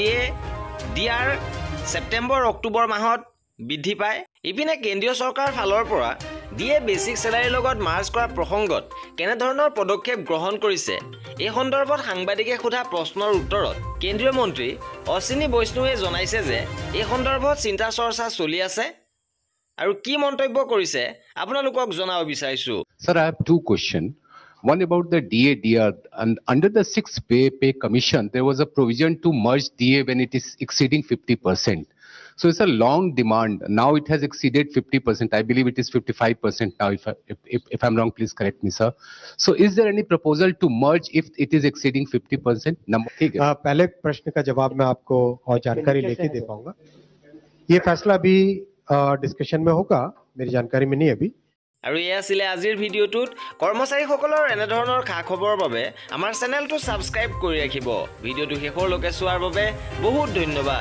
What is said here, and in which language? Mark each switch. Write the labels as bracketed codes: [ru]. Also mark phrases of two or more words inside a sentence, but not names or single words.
[as] ডিআৰ ছেপ্টেম্বৰ অক্টোবৰ মাহত বৃদ্ধি পায় ইপিনে কেন্দ্ৰীয় চৰকাৰ ফালৰ পৰা ডিএ বেসিক স্যালাৰিৰ লগত মাৰ্চ কৰা প্ৰসংগত কেনে ধৰণৰ পদক্ষেপ গ্ৰহণ কৰিছে এই সন্দৰ্ভত সাংবাদিকে সোধা প্ৰশ্নৰ উত্তৰত কেন্দ্ৰীয় মন্ত্ৰী অশ্বিনী বৈষ্ণৱে জনাইছে যে এই সন্দৰ্ভত চিন্তা চৰ্চা চলি আছে আৰু কি মন্তব্য কৰিছে আপোনালোকক জনাব বিচাৰিছো [en] Sir, I have two questions. One about the DA. And under the 6th pay commission, there was a provision to merge DA when it is exceeding 50%. So it's a long demand. Now it has exceeded 50%. I believe it is 55% now. If I'm wrong, please correct me, sir. So is there any proposal to merge if it is exceeding 50%? [hi] पहले प्रश्न का जवाब मैं आपको और जानकारी लेके दे पाऊंगा ये फैसला अभी डिस्कशन में होगा मेरी जानकारी में नहीं अभी [as] আৰু এই আছিল আজিৰ ভিডিওটোত কৰ্মচাৰীসকলৰ এনে ধৰণৰ খা খবৰৰ বাবে আমাৰ চেনেলটো সাবস্ক্ৰাইব কৰি ৰাখিব ভিডিওটো শেষলৈকে চোৱাৰ বাবে বহুত ধন্যবাদ